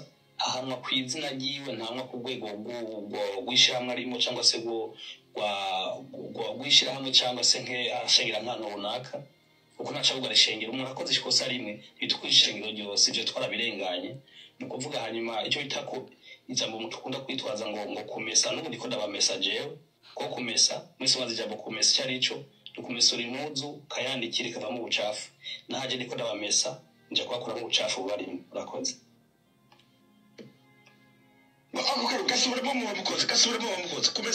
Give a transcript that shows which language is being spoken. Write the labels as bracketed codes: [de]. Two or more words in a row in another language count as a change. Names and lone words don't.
[rn] ahanwa ku izina ryiwe ntanwa ku rwego rw'ishyirahamwe arimo cyangwa se rw'ishyirahamwe cyangwa se nk'ashengera nk'ahantu runaka kuko ntacabuga rishengera umuntu akoze ikosa rimwe bitwa ishengero ryose ibyo twarabirenganye ni ukuvuga hanyuma icyo bita ko ijambo umuntu ukunda kwitwaza ngo kumesa n'ubu ndiko ndabamesa jewe ko kumesa mwese wazi ijambo kumesa icyo ari cyo ni ukumesura impuzu kayandikira ikavamo ubucafu nahaje ndiko ndabamesa nje kuhakuramo ubucafu bubarimo urakoze. Gasubiremo mu bamukoze